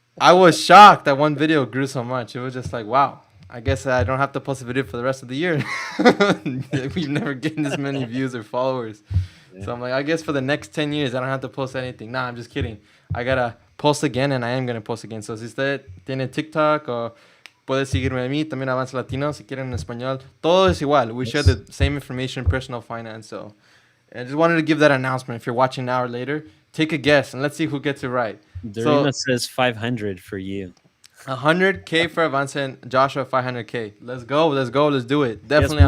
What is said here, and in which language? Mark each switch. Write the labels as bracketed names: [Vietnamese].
[English] I was shocked that one video grew so much. It was just like, wow. I guess I don't have to post a video for the rest of the year. We've never gotten this many views or followers. Yeah. So I'm like, I guess for the next 10 years I don't have to post anything. Nah, I'm just kidding. I gotta post again, and I am gonna post again. [Spanish] So si usted tiene TikTok, o puede seguirme a mí, también Avance Latino, si quieren en español. Todo es igual. [English] We share the same information, personal finance. So I just wanted to give that announcement. If you're watching now or later, Take a guess and let's see who gets it right. Dorima So says 500 for you. 100K for Avance and Joshua 500K. Let's go. Let's go. Let's do it. He has Definitely, I'll